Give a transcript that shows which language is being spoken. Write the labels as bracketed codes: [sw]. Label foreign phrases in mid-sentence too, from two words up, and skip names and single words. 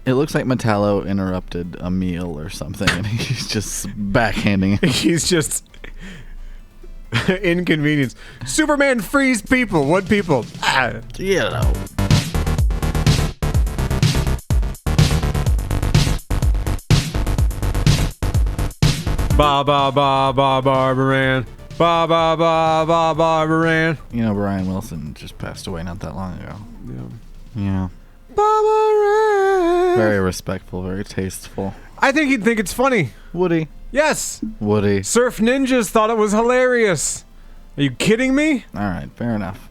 [en] It looks like Metallo interrupted a meal or something, and he's just backhanding it. He's just inconvenience. Superman frees people. What people? Yeah. Ba ba ba ba Barbaran. Ba ba ba ba Barbaran. You know, Brian Wilson just passed away not that long ago. Yeah. Yeah. Barbaran. Very respectful, very tasteful. I think he'd think it's funny. Woody. Yes. Woody. Surf Ninjas thought it was hilarious. Are you kidding me? All right, fair enough.